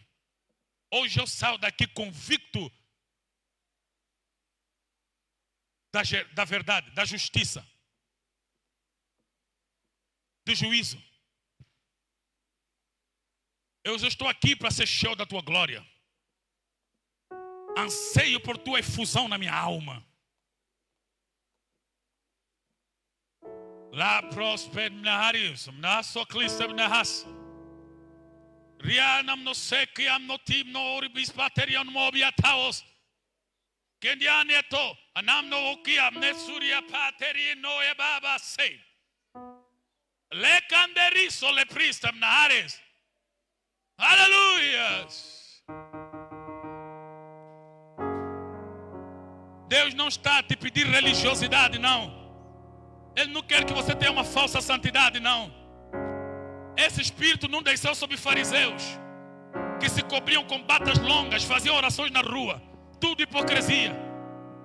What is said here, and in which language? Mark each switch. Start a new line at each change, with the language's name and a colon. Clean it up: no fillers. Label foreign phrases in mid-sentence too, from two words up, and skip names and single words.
Portuguese: Hoje eu saio daqui convicto da verdade, da justiça, do juízo. Eu estou aqui para ser cheio da tua glória. Anseio por tua efusão na minha alma. La prospernaris, na soclisem nahas. Rianam no sequiam no tim no orbis paterion mobiataos. Kendianeto, anam no okiam ne suria pateri no ebaba sei. Le canderiso le pristam nahares. Aleluia! Deus não está a te pedir religiosidade, não. Ele não quer que você tenha uma falsa santidade, não. Esse espírito não desceu sobre fariseus que se cobriam com batas longas, faziam orações na rua.